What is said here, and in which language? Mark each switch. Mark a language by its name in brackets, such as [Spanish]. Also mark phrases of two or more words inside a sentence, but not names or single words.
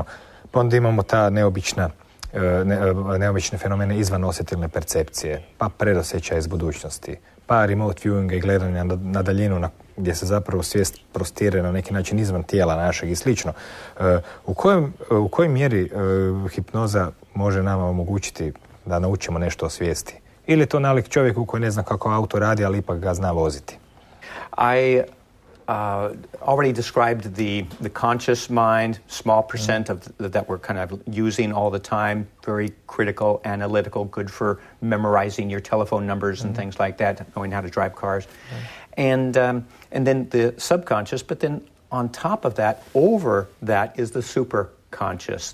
[Croatian] Pa onda imamo ta neobične fenomene izvan osjetilne percepcije, pa predosjećaj iz budućnosti, pa [English] remote viewing [Croatian] i gledanje na daljinu gdje se zapravo svijest prostire na neki način izvan tijela našeg i slično. U kojoj mjeri hipnoza može nama omogućiti da naučimo nešto o svijesti? Ili je to nalik čovjeku koji ne zna kako auto radi, ali ipak ga zna voziti? [English] already described the conscious mind, small percent of that we're kind of using all the time, very critical, analytical, good for memorizing your telephone numbers and things like that, knowing how to drive cars. And then the subconscious, but then on top of that, over that is the superconscious.